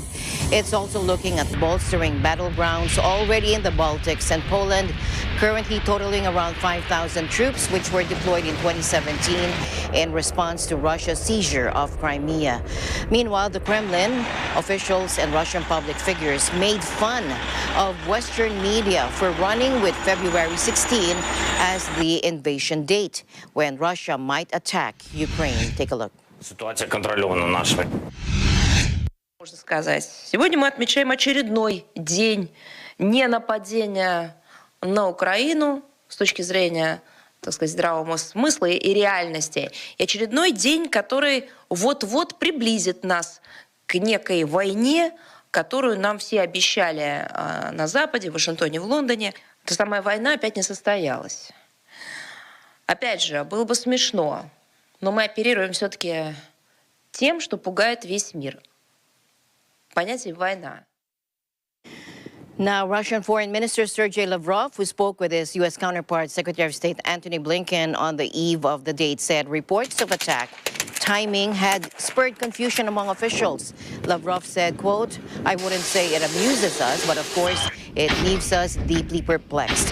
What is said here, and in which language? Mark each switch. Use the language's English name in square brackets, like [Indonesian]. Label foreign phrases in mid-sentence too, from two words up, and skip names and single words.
[English] It's also looking at bolstering battlegrounds already in the Baltics and Poland, currently totaling around 5,000 troops, which were deployed in 2017 in response to Russia's seizure of Crimea. Meanwhile, the Kremlin, officials and Russian public figures made fun of Western media for running with February 16 as the invasion date, when Russia might attack Ukraine. Take a look. [Ukrainian] Ситуація контрольована нашими. [Russian] Можно сказать. Сегодня мы отмечаем очередной день ненападения на Украину с точки зрения, так сказать, здравого смысла и реальности. И очередной день, который вот-вот приблизит нас к некой войне, которую нам все обещали на Западе, в Вашингтоне, в Лондоне. Эта самая война опять не состоялась. Опять же, было бы смешно, но мы оперируем все-таки тем, что пугает весь мир. Понятие «война». [English] Now, Russian Foreign Minister Sergei Lavrov, who spoke with his U.S. counterpart, Secretary of State Antony Blinken, on the eve of the date, said reports of attack timing had spurred confusion among officials. Lavrov said, quote, "I wouldn't say it amuses us, but of course it leaves us deeply perplexed."